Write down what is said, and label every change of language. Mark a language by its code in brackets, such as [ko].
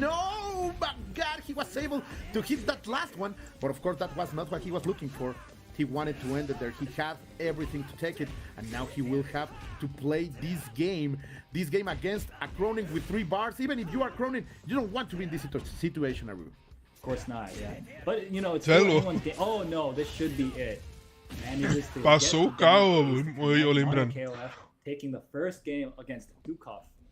[en] No, my God, he was able to hit that last one, but of course that was not what he was looking for. He wanted to end it there. He had everything to take it, and now he will have to play this game against a Cronin with 3 bars. Even if you are Cronin, you don't want to be in this situation, Aru. Of course not, yeah. But, you know, it's anyone's game. Oh, no, this should be it. [pt] Passou o carro, eu lembrando. [en] KOF taking the first game against Dukov.